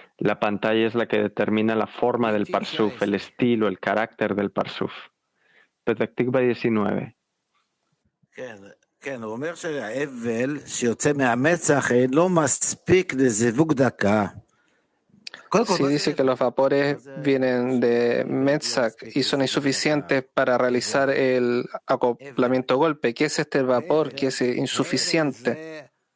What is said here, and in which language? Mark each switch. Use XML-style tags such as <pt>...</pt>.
<es>La pantalla es la que determina la forma del parsuf, el estilo, el carácter del parsuf. Petah Tikva 19.</es> <he>כן, הוא אומר שהאבל שיוצא מהמצח לא מספיק לזיווג דקה.</he> <es>Sí, dice que los vapores vienen de Metzak y son insuficientes para realizar el acoplamiento golpe. ¿Qué es este vapor que es insuficiente?</es>